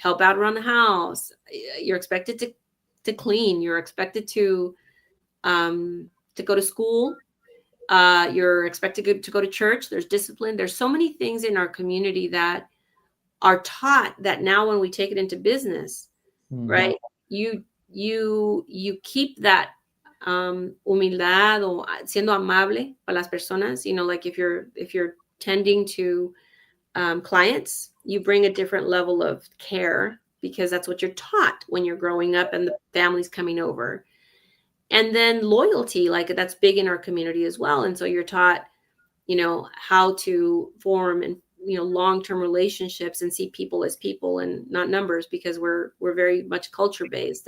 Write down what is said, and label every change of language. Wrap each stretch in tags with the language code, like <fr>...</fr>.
<en>Help out around the house. You're expected to clean. You're expected to go to school. You're expected to go to church. There's discipline. There's so many things in our community that are taught that now when we take it into business, right? You keep that</en> <es>humildad o siendo amable para las personas.</es> <en>Like if you're tending to clients, you bring a different level of care because that's what you're taught when you're growing up and the family's coming over. And then loyalty, like that's big in our community as well. And so you're taught, how to form and long-term relationships and see people as people and not numbers, because we're very much culture based.</en>